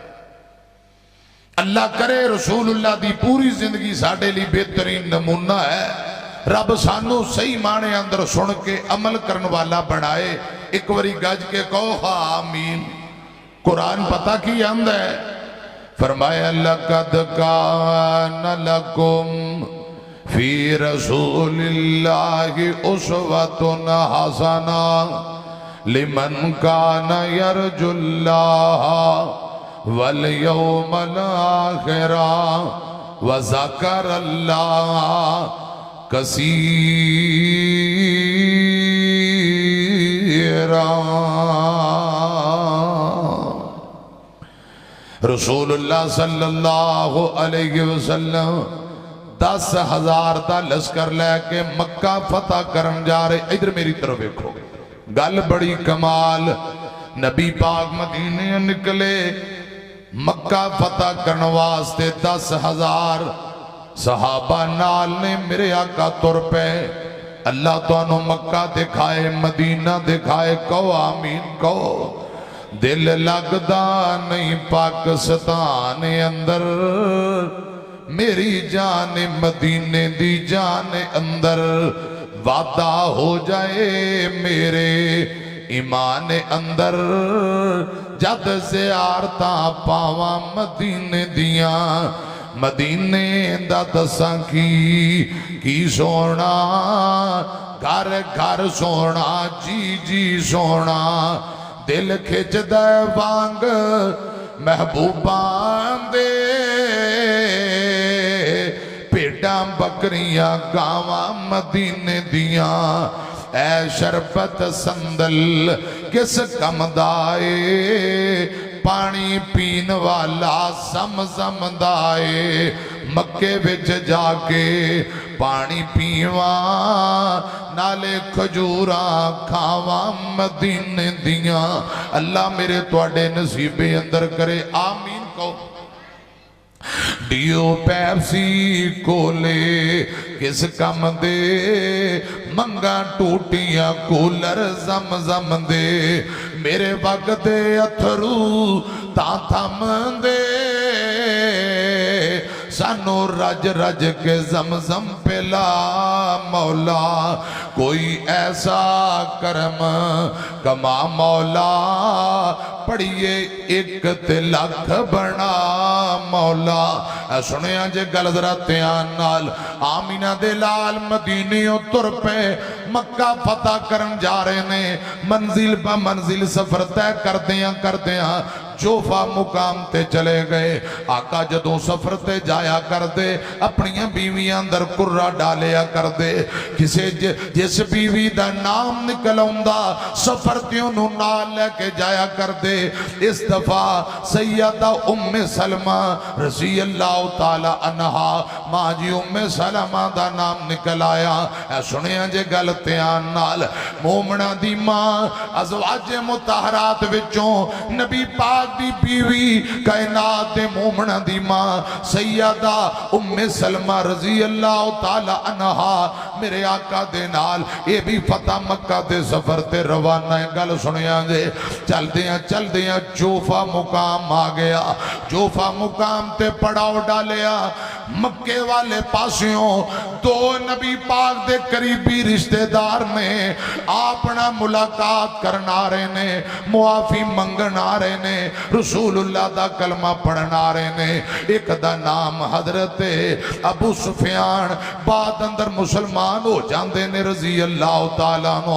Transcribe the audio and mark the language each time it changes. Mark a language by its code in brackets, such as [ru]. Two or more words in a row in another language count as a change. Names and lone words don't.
[pa] اللہ کرے رسول اللہ دی پوری زندگی ساڑھے لی بہترین نمونہ ہے۔ رب سانو صحیح معنی اندر سن کے عمل کرن والا بنائے۔ ایک وری گج کے کہو آمین۔ قرآن پتہ کی اند ہے، فرمایا [ar] لَقَدْ كَانَ لَكُمْ فِي رَسُولِ اللَّهِ أُسْوَةٌ حَسَنَةٌ لِمَنْ كَانَ يَرْجُو اللَّهَ وَالْيَوْمَ الْآخِرَ وَذَكَرَ اللَّهَ کثیرا۔ [pa] رسول اللہ [ar] صلی اللہ علیہ وسلم [pa] 10,000 دا لشکر لے کے مکہ فتح کرن جا رہے۔ ادھر میری طرف دیکھو، گل بڑی کمال، نبی پاک مدینے نکلے مکہ فتح کرن واسطے 10,000 صحابہ نال نے، میرے آقا تر پہ۔ اللہ تو انہوں مکہ دکھائے، مدینہ دکھائے، کہو آمین کہو۔ دل لگدا نہیں پاکستان اندر، میری جان مدینے دی جان اندر، وعدہ ہو جائے میرے ایمان اندر، جد زیارتاں پاواں مدینے دیاں، مدینے دا دساں کی سونا، گھر گھر سونا، جی جی سونا، دل کھچ دے وانگ محبوبان دے، پیڑاں بکریاں گاواں مدینے دیاں، اے شربت سندل کس کم دائے، پانی پین والا زمزم دائے، مکے وچ جا کے پانی پیواں، نالے کھجوراں کھاواں مدینے دیاں۔ اللہ میرے توڑے نصیبے اندر کرے، آمین کہو۔ ڈیو پیپسی کولے کس کم دے، منگا ٹوٹیاں کولر زمزم دے، میرے وقت اتھرو تا تھم دے، سانو رج رج کے زمزم پلا مولا، کوئی ایسا کرم کما مولا، پڑھئے ایک تلک بنا مولا۔ سنیا جے گل ذرا دھیان نال، آمینہ دے لال مدینیوں تر پہ مکہ فتح کرن جا رہے نے، منزل با منزل سفر طے کر دیاں جوفا مقام تے چلے گئے۔ آقا جدوں سفر تے جایا کر دے، اپنیاں بیویاں اندر قرہ ڈالیا کر دے، کسے جس بیوی دا نام نکلوندا سفر تے انہوں نال لے کے جایا کر دے۔ اس دفعہ سیدہ ام سلمہ [ar] رضی اللہ تعالی عنہا، [pa] ماں جی ام سلمہ دا نام نکل آیا۔ اے سنیا جے گلتیاں نال، مومنہ دی ماں ازواج متحرات وچوں نبی پاک پاک دی بیوی کائنات دے مومنہ دی ماں سیدہ ام سلمہ [ar] رضی اللہ تعالی عنہا [pa] میرے آقا دے نال اے بھی فتح مکہ دے سفر تے روانہ ہے. گل سنیا جے چل دیاں جوفا مقام آ گیا. جوفا مقام تے پڑاؤ ڈالیا. مکے والے پاسیوں دو نبی پاک دے قریبی رشتہ دار نے اپنا ملاقات کرنا رہے نے, معافی منگن آ رہے نے, رسول اللہ دا کلمہ پڑھنا آ رہے نے. ایک دا نام حضرت ابو سفیان بعد اندر مسلمان ہو جاندے نے [ar] رضی اللہ تعالیٰ عنہ.